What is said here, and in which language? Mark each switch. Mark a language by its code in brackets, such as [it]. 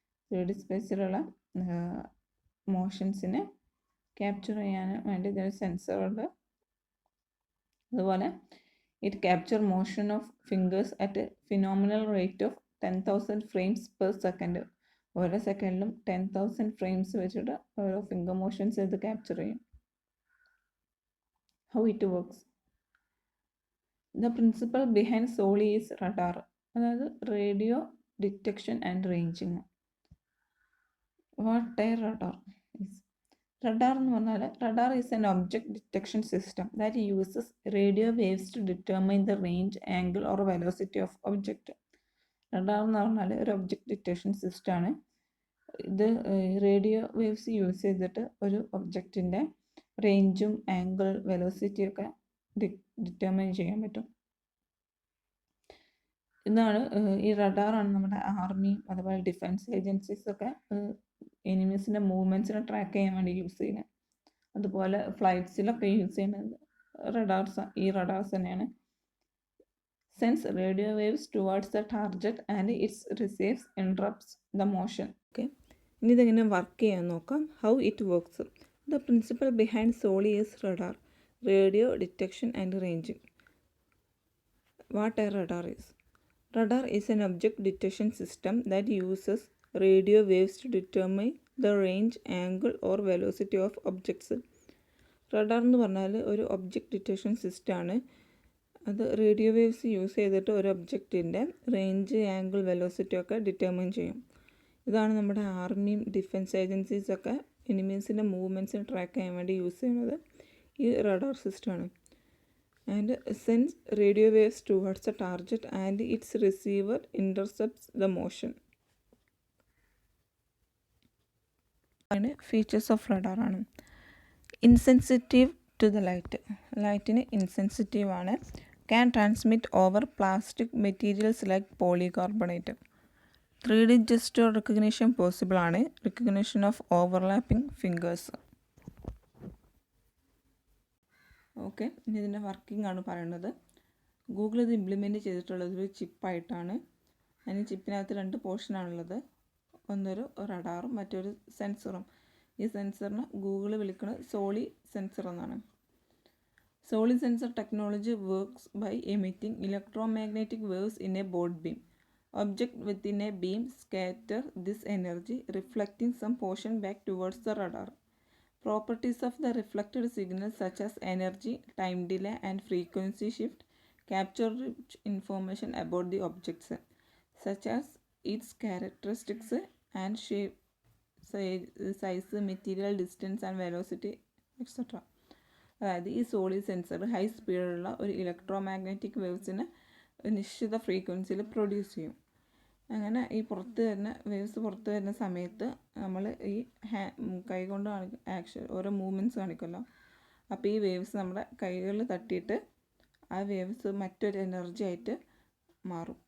[ml] 3D സ്പേസിലുള്ള മോഷൻസിനെ capture ചെയ്യാൻ വേണ്ടി ഇതൊരു സെൻസറുണ്ട്. [en] അതുപോലെ it capture motion of fingers at a phenomenal rate of 10,000 frames per second. [ml] ഓരോ സെക്കൻഡിലും 10,000 ഫ്രെയിംസ് വെച്ചിട്ട് ഓരോ ഫിംഗർ മോഷൻസ് ഇത് ക്യാപ്ചർ ചെയ്യും. [en] How it works? The principle behind Soli is radar. അതായത് radio detection and ranging. What a radar is? [ml] Radar എന്ന് പറഞ്ഞാൽ [en] Radar is an object detection system that uses radio waves to determine the range, angle or velocity of object. [ml] Radar എന്ന് പറഞ്ഞാൽ ഒരു object detection സിസ്റ്റമാണ്. ഇത് radio waves use ചെയ്തിട്ട് ഒരു ഒബ്ജക്റ്റിൻ്റെ റേഞ്ചും angle വെലോസിറ്റിയും ഒക്കെ ഡിറ്റർമൈൻ ചെയ്യാൻ പറ്റും. ഇതാണ് ഈ റഡാറാണ് നമ്മുടെ ആർമിയും അതുപോലെ ഡിഫൻസ് ഏജൻസീസൊക്കെ എനിമീസിൻ്റെ മൂവ്മെൻറ്റ്സിനെ ട്രാക്ക് ചെയ്യാൻ വേണ്ടി യൂസ് ചെയ്യുന്നത്. അതുപോലെ ഫ്ലൈറ്റ്സിലൊക്കെ യൂസ് ചെയ്യുന്നത് ഈ റഡാർസ് തന്നെയാണ്. [en] Sends radio waves towards the target and its receives intercepts the motion. [ml] Okay, ഇനി ഇതെങ്ങനെ വർക്ക് ചെയ്യാൻ നോക്കാം. [en] How it works. The principle behind Soli is radar, radio detection and ranging. What a radar is? Radar is an object detection system that uses radio waves to determine the range, angle or velocity of objects. [ml] Radar എന്ന് പറഞ്ഞാൽ ഒരു object detection സിസ്റ്റമാണ്. അത് radio waves use ചെയ്തിട്ട് ഒരു ഒബ്ജക്റ്റിൻ്റെ range, angle, velocity ഒക്കെ determine ചെയ്യും. ഇതാണ് നമ്മുടെ ആർമിയും ഡിഫൻസ് ഏജൻസീസൊക്കെ എനിമീസിൻ്റെ മൂവ്മെൻറ്റ്സിനെ ട്രാക്ക് ചെയ്യാൻ വേണ്ടി യൂസ് ചെയ്യുന്നത് ഈ റഡാർ സിസ്റ്റമാണ്. [en] And sends radio waves towards the target and its receiver intercepts the motion. Features of radar ആണ്. Insensitive to the light. [ml] ലൈറ്റിന് insensitive ആണ്. [en] Can transmit over plastic materials like polycarbonate. 3D gesture recognition possible ആണ്. Recognition of overlapping fingers. [ml] Okay, ഇനി ഇതിൻ്റെ working ആണ് പറയുന്നത്. Google ഇത് implement ചെയ്തിട്ടുള്ളത് ഒരു ചിപ്പായിട്ടാണ്. അതിന് ചിപ്പിനകത്ത് 2 പോർഷനാണുള്ളത്. ഒന്നൊരു റഡാറും മറ്റൊരു സെൻസറും. ഈ സെൻസറിന് ഗൂഗിൾ വിളിക്കുന്നത് സോളി സെൻസർ എന്നാണ്. [en] Soli sensor technology works by emitting electromagnetic waves in a board beam. Object within a beam scatter this energy reflecting some portion back towards the radar. Properties of the reflected signal such as energy, time delay and frequency shift capture rich information about the objects such as its characteristics and shape, size, material, distance and velocity etc. [ml] അതായത് ഈ Soly sensor high സ്പീഡിലുള്ള ഒരു electromagnetic waves നിശ്ചിത ഫ്രീക്വൻസിയിൽ produce ചെയ്യും. അങ്ങനെ ഈ waves പുറത്ത് വരുന്ന സമയത്ത് നമ്മൾ ഈ കൈകൊണ്ട് ഓരോ മൂവ്മെൻറ്റ്സ് കാണിക്കുമല്ലോ. അപ്പോൾ ഈ വേവ്സ് നമ്മുടെ കൈകളിൽ തട്ടിയിട്ട് ആ വേവ്സ് മറ്റൊരു എനർജി ആയിട്ട് മാറും.